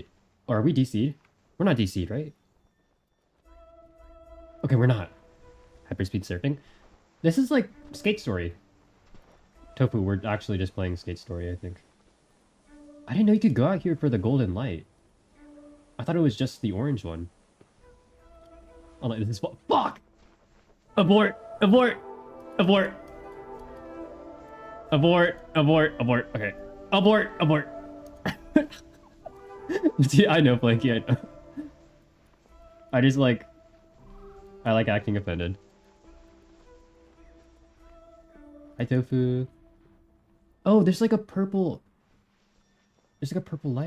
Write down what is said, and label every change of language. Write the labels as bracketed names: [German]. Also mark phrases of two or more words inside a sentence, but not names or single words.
[English] Or are we DC'd? We're not DC'd, right? Okay, we're not. Hyperspeed surfing. This is like Skate Story. Tofu, we're actually just playing Skate Story, I think. I didn't know you could go out here for the golden light. I thought it was just the orange one. Oh, this is fuck! Abort! Abort! Abort! Abort! Abort! Abort! Okay. Abort! Abort! See, I know, Blanky, I know. I like acting offended. Hi, Tofu. Oh, there's like a purple... There's like a purple light.